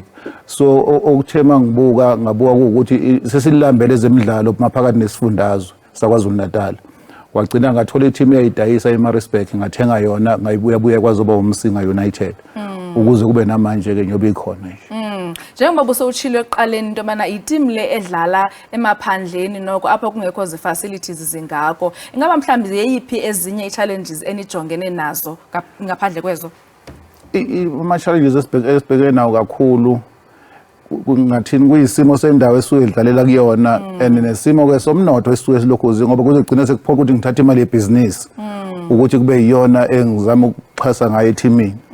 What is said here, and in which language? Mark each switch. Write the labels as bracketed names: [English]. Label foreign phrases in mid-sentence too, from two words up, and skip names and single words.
[Zulu] So okuthema ngabuka ukuthi sesilambele ezemidlalo maphakathi nesifundazwe sakwaZulu Natal. Kwagcina ngathola i-team eyayidayisa eMaritzburg ngathenga yona ngayibuya kwazoba uMsinga United ukuze kube namanje ke nyobe ikhona nje. [Xhosa] Njengoba busowutshilo ekuqaleni into mana i-team le edlala emaphandleni noko apho kungekho zi-facilities zingako. Ingaba mhlawumbi yeyiphi ezinye i-challenges enijongene nazo ngaphandle kwezo? [Zulu] Ama-challenges esibhekene nawo kakhulu kungathini kuyisimo sendawo esuke idlalela kuyona and nesimo ke somnotho esuke silokhuzi ngoba kuzogcina sekuphoqa ukuthi ngithathe imali yebhizinisi ukuthi kube yiyona engizama ukuxhasa ngayo ethimini.